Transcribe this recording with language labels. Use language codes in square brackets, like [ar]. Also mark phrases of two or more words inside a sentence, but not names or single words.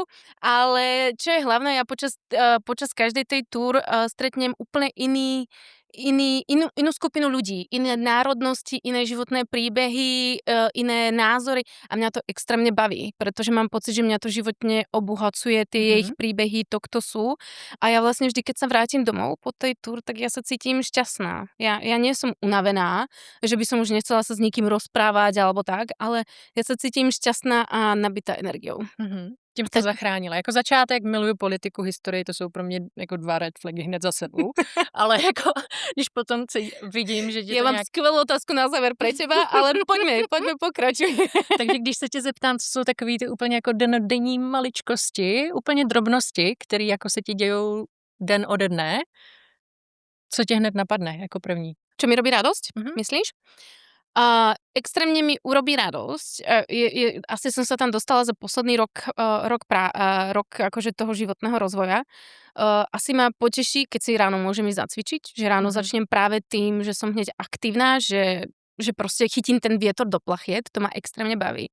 [sk] Ale čo je hlavné, ja počas každej tej túr stretnem úplne inú skupinu ľudí, iné národnosti, iné životné príbehy, iné názory a mňa to extrémne baví, pretože mám pocit, že mňa to životne obohacuje tie ich príbehy, to, kto sú. A ja vlastne vždy, keď sa vrátim domov po tej túr, tak ja sa cítim šťastná. Ja nie som unavená, že by som už nechcela sa s nikým rozprávať alebo tak, ale ja sa cítim šťastná a nabitá energiou. [cs] Tím to zachránila. Jako začátek miluju politiku, historii, to jsou pro mě jako 2 [en] red flagy [cs] hned za sebou. Ale jako, když potom vidím, že... [sk] Ja mám skvelú otázku na záver pre teba, ale poďme pokračuj. [cs] Takže když se tě zeptám, co jsou takový ty úplně jako dennodenní maličkosti, úplně drobnosti, které jako se ti dějou den ode dne, co tě hned napadne jako první? [sk] Čo mi robí radosť, myslíš? Extrémne mi urobí radosť. Asi som sa tam dostala za posledný rok akože toho životného rozvoja. Asi ma poteší, keď si ráno môžem ísť zacvičiť, že ráno začnem práve tým, že som hneď aktívna, že proste chytím ten vietor do plachiet, to ma extrémne baví.